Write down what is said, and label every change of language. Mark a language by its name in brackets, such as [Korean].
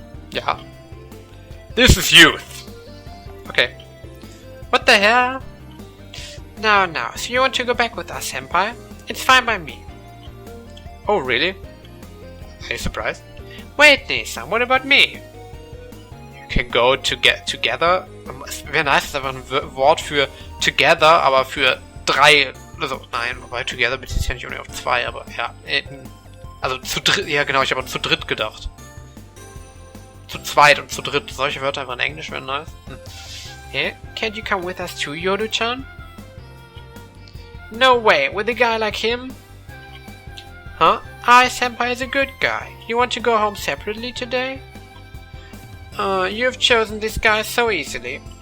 [English] Yeah. This is youth. Okay. What the hell? Now, so you want to go back with us, senpai? It's fine by me. Oh, really? Are you surprised? Wait, Nei-san, what about me? You can go to get together. [German] Wäre nice, ist einfach ein Wort für together, aber für drei. Also, nein, wobei together bezieht sich ja nicht unbedingt auf zwei, aber ja. Also zu dritt, ja genau, ich habe zu dritt gedacht. Zu zweit und zu dritt. Solche Wörter einfach in Englisch wären nice. [English] Hey, can't you come with us too, Yoru-chan? No way, with a guy like him? Huh? Senpai is a good guy. You want to go home separately today? You have chosen this guy so easily.